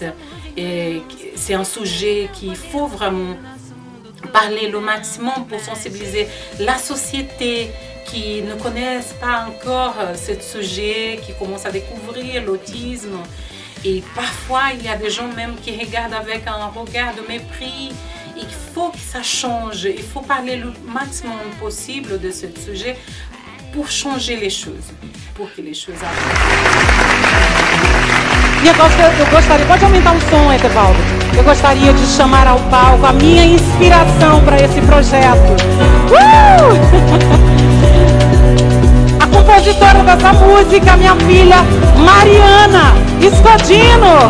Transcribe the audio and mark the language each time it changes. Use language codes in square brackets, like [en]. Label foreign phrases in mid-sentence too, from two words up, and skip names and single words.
[fr] Et c'est un sujet qu'il faut vraiment parler le maximum pour sensibiliser la société qui ne connaissent pas encore ce sujet, qui commencent à découvrir l'autisme. Et parfois, il y a des gens même qui regardent avec un regard de mépris. Il faut que ça change. Il faut parler le maximum possible de ce sujet pour changer les choses, pour que les choses avancent. [pt] Eu gostaria, pode aumentar o som, Etevaldo. Eu gostaria de chamar ao palco a minha inspiração para esse projeto. A compositora dessa música, minha filha Mariana Escodino.